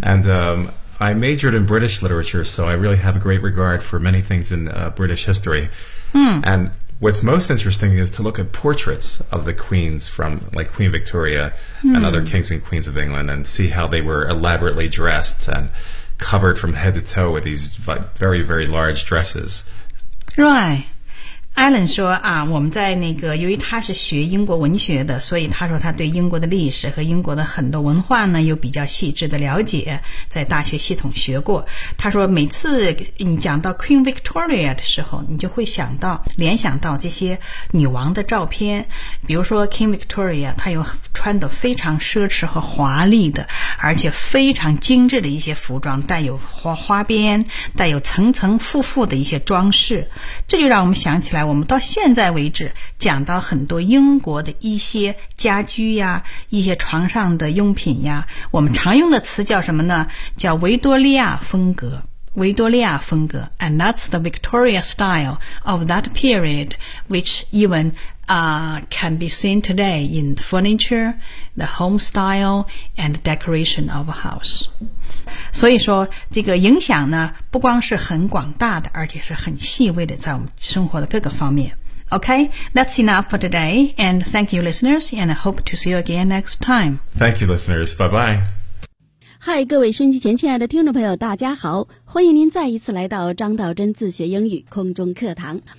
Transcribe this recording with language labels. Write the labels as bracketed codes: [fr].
[en] And I majored in British literature, so I really have a great regard for many things in British history. And what's most interesting is to look at portraits of the queens from, like, Queen Victoria and other kings and queens of England, and see how they were elaborately dressed and covered from head to toe with these very, very large dresses. Right. [zh] Alan 说啊，我们在那个，由于他是学英国文学的，所以他说他对英国的历史和英国的很多文化呢有比较细致的了解，在大学系统学过。他说每次你讲到 Queen Victoria 的时候，你就会想到联想到这些女王的照片，比如说 King Victoria， 她有穿得非常奢侈和华丽的，而且非常精致的一些服装，带有花边，带有层层复复的一些装饰，这就让我们想起来。我们到现在为止讲到很多英国的一些家居呀，一些床上的用品呀，我们常用的词叫什么呢？叫维多利亚风格，维多利亚风格。 [en] And that's the Victoria style of that period, which evencan be seen today in the furniture, the home style, and decoration of a house. [zh] 所以说这个影响呢不光是很广大的，而且是很细微的，在我们生活的各个方面。 [en] Okay, that's enough for today, and thank you listeners, and I hope to see you again next time. Thank you listeners, bye bye. [zh] Hi, 各位收音机前亲爱的听众朋友大家好，欢迎您再一次来到张道真自学英语空中课堂。